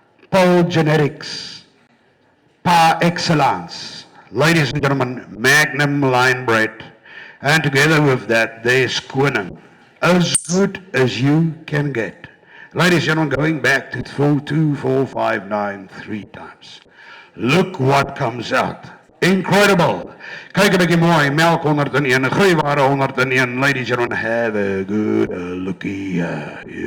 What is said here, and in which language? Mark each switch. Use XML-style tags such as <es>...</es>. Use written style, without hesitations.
<en>Paul Genetics, par excellence. Ladies and gentlemen, Magnum line bred, and together with that, there's Koning, as good as you can get. Ladies and gentlemen, going back to 42459 3 times. Look what comes out. Incredible.</en> <af>Kyk 'n bietjie mooi, melk 101, groeiware 101.</af> <en>Ladies and gentlemen, have a good lookie. Yeah.</en>